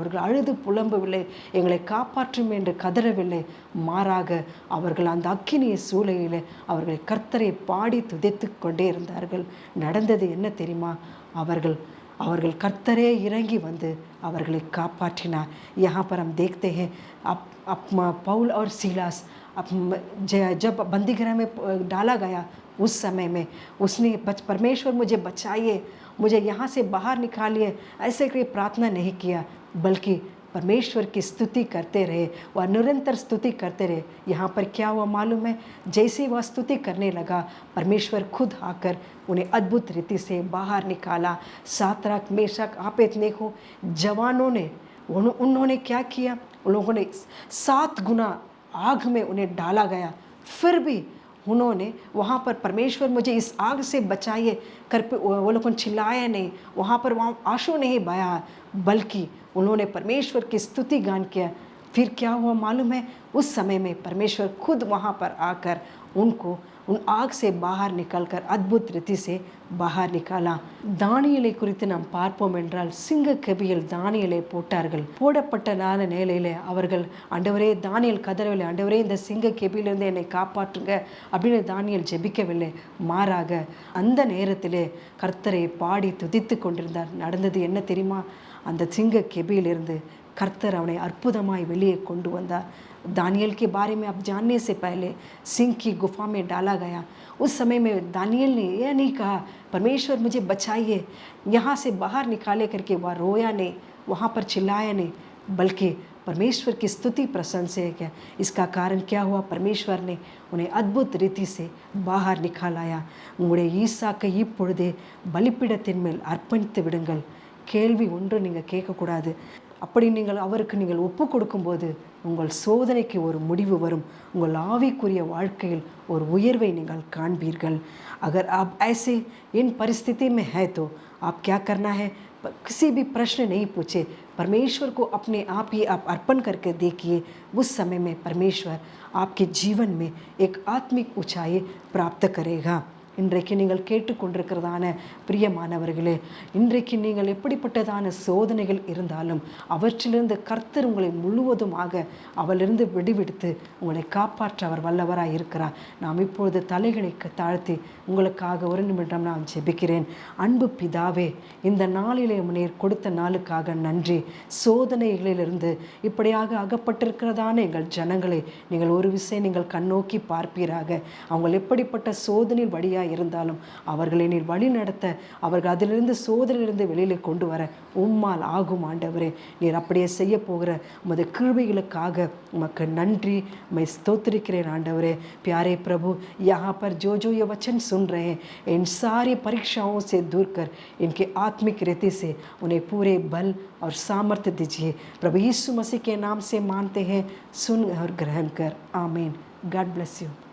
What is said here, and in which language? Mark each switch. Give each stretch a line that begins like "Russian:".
Tamil: அவர்கள் அழுது புலம்பவில்லை, எங்களை காப்பாற்றும் என்று கதறவில்லை. மாறாக அவர்கள் அந்த அக்கினிய சூளையிலே அவர்களை கர்த்தரை பாடி துதித்து கொண்டே இருந்தார்கள். நடந்தது என்ன தெரியுமா? அவர்கள் கர்த்தரே இறங்கி வந்து அவர்களை காப்பாற்றினார்.
Hindi: यहाँ पर हम देखते हैं पौल और सीलास जब बंदीगृह में डाला गया उस समय में उसने परमेश्वर मुझे बचाइए, मुझे यहाँ से बाहर निकालिए ऐसे कोई प्रार्थना नहीं किया, बल्कि परमेश्वर की स्तुति करते रहे, वह निरंतर स्तुति करते रहे. यहाँ पर क्या हुआ मालूम है? जैसे वह स्तुति करने लगा, परमेश्वर खुद आकर उन्हें अद्भुत रीति से बाहर निकाला. सातराक, मेशक, आबेदनेगो जवानों ने उन्होंने क्या किया? उन लोगों ने 7 गुना आग में उन्हें डाला गया, फिर भी उन्होंने वहाँ पर परमेश्वर मुझे इस आग से बचाइए कर वो लोगों ने चिल्लाया नहीं, वहाँ आंसू नहीं बहाया, बल्कि उन्होंने परमेश्वर की स्तुति गान किया. फिर क्या हुआ मालूम है? उस समय में परमेश्वर खुद वहाँ पर आकर उनको उन आग से बाहर निकलकर अद्भुत रीति से बाहर निकाला.
Tamil: தானியேலை குறித்து நாம் பார்ப்போம் என்றால், சிங்க கெபியில் தானியேலை போட்டார்கள். போடப்பட்ட நிலையிலே அவர்கள், ஆண்டவரே, தானியேல் கதறவில்லை, ஆண்டவரே இந்த சிங்க கெபியிலிருந்து என்னை காப்பாற்றுங்க அப்படின்னு தானியேல் ஜெபிக்கவில்லை. மாறாக அந்த நேரத்திலே கர்த்தரை பாடி துதித்து கொண்டிருந்தார். நடந்தது என்ன தெரியுமா? அந்த சிங்க கெபியிலிருந்து கர்த்தர் அவனை அற்புதமாய் வெளியே கொண்டு வந்தார்.
Hindi: दानियल के बारे में आप जानने से पहले सिंह की गुफा में डाला गया. उस समय में दानियल ने यह नहीं कहा परमेश्वर मुझे बचाइए, यहाँ से बाहर निकाले करके वह रोया नहीं, वहाँ पर चिल्लाया नहीं, बल्कि परमेश्वर की स्तुति प्रशंसा है. इसका कारण क्या हुआ? परमेश्वर ने उन्हें अद्भुत रीति से बाहर निकालाया.
Tamil: உங்களுடைய ஈசாக்கை இப்பொழுதே பலிபீடத்தின் மேல் அர்ப்பணித்து விடுங்கள். கேள்வி ஒன்று நீங்கள் கேட்கக்கூடாது. அப்படி அவருக்கு நீங்கள் ஒப்பு கொடுக்கும்போது உங்கள் சோதனைக்கு ஒரு முடிவு வரும். உங்கள் ஆவிக்குரிய வாழ்க்கையில் ஒரு உயர்வை நீங்கள் காண்பீர்கள்.
Hindi: अगर आप ऐसे इन परिस्थिति में है तो आप क्या करना है? किसी भी प्रश्न नहीं पूछे, परमेश्वर को अपने आप ही आप अर्पण करके देखिए। उस समय में परमेश्वर आपके जीवन में एक आत्मिक ऊंचाई प्राप्त करेगा।
Tamil: இன்றைக்கு நீங்கள் கேட்டுக்கொண்டிருக்கிறதான பிரியமானவர்களே, இன்றைக்கு நீங்கள் எப்படிப்பட்டதான சோதனைகள் இருந்தாலும் அவற்றிலிருந்து கர்த்தர் உங்களை முழுவதுமாக அவளிருந்து விடுவிடுத்து உங்களை காப்பாற்ற அவர் வல்லவராய் இருக்கிறார். நாம் இப்பொழுது தலைகளை தாழ்த்தி உங்களுக்காக ஒரு நிமிடம் நான் ஜெபிக்கிறேன். அன்பு பிதாவே, இந்த நாளிலே நீர் கொடுத்த நாளுக்காக நன்றி. சோதனைகளிலிருந்து இப்படியாக அகப்பட்டிருக்கிறதான எங்கள் ஜனங்களை நீங்கள் ஒரு விஷயம் நீங்கள் கண்ணோக்கி பார்ப்பீராக. அவங்க எப்படிப்பட்ட சோதனையில் வழியாக இருந்தாலும் அவர்களை நீர் வழி நடத்த, அவர்கள் அதிலிருந்து சோதனையிலிருந்து வெளியில் கொண்டு வர உம்மால் ஆகும் ஆண்டவரே. நீர் அப்படியே செய்ய போகிற உமது கிருபைகளுக்காக உமக்கு நன்றி, मैं स्तोत्रिக்கிறேன் ஆண்டவரே.
Hindi: प्यारे प्रभु, यहाँ पर जो जो ये वचन सुन रहे हैं, इन सारी परीक्षाओं से दूर कर इनके आत्मिक रीति से उन्हें पूरे बल और सामर्थ्य दीजिए। प्रभु यीशु मसीह के नाम से मानते हैं, सुन और ग्रहण कर, आमीन।
English: God bless you.